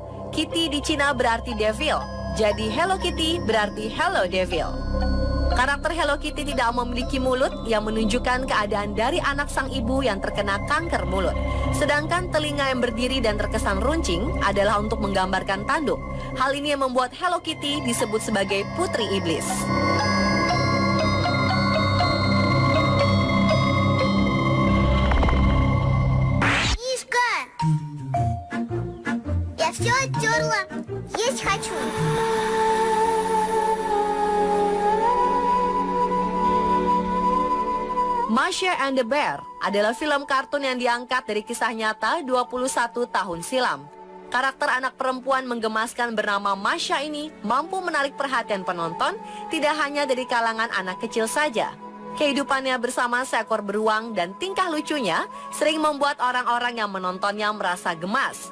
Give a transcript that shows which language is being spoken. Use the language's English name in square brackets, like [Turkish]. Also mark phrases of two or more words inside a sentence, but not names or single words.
[Indonesian] Kitty di Cina berarti devil, jadi Hello Kitty berarti Hello Devil. Karakter Hello Kitty tidak memiliki mulut yang menunjukkan keadaan dari anak sang ibu yang terkena kanker mulut. Sedangkan telinga yang berdiri dan terkesan runcing adalah untuk menggambarkan tanduk. Hal ini yang membuat Hello Kitty disebut sebagai putri iblis. [Russian] Мишка! Я все оттерла. Есть хочу. [Indonesian] Masha and the Bear adalah film kartun yang diangkat dari kisah nyata 21 tahun silam. Karakter anak perempuan menggemaskan bernama Masha ini mampu menarik perhatian penonton tidak hanya dari kalangan anak kecil saja. Kehidupannya bersama seekor beruang dan tingkah lucunya sering membuat orang-orang yang menontonnya merasa gemas.